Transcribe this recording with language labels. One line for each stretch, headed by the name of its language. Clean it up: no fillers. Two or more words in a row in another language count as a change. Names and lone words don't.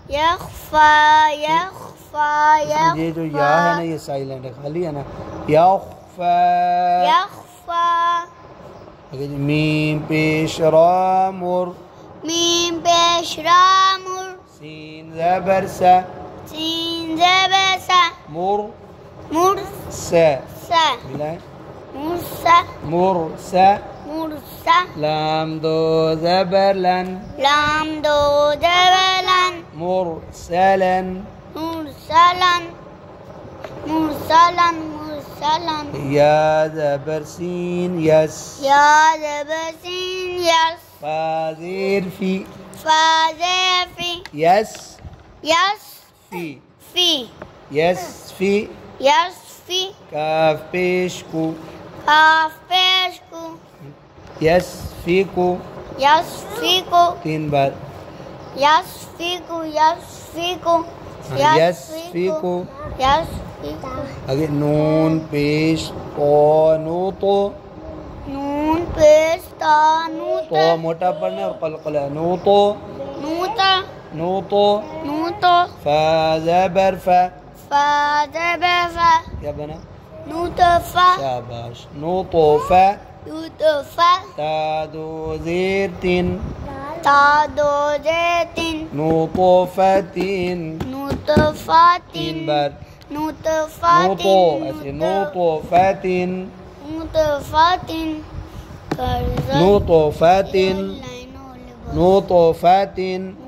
Urdu: يخفى یہ جو یا ہے نا یہ سائلنٹ ہے خالی ہے نا. یخفا. اگر میم پیش را مر. میم پیش را مر. سین زبر سا. سین زبر سا. مر. مرسا. سا. ملائیں. مرسا. مرسا. مرسا. لام دو زبر لن. لام دو زبر لن. مرسلن. مرسلن. مرسلن. مرسلن. یا زبر سین یس. یا زبر سین یس. فا زیر فی. فا زیر فی. یس. یس. فی. فی. یس فی. یس فی. کاف پیش کو. کاف پیش کو. یس فی کو. یس فی کو. 3 بار. یس فی کو. یس فی کو. یس فی کو. یس فی کو. اگر نون پیش تو نو تو. نون پیش تا نو تو موٹا پڑھنا اور قلقلہ. نو تو. نو تا. نو تو. نو تو. فا زبر فا. فا زبر فا. کیا بنا؟ نو تو فا. شاباش. نو تو فا. نو تو فا. تا دو زیر تین. تا دو زیر تین. نو تو فا تین. نو تو فا 3 بار. نو تو فا نو تو ایسے. نو تو فا تین. نو تو فا تین. نو تو فا تین. نو تو فا تین.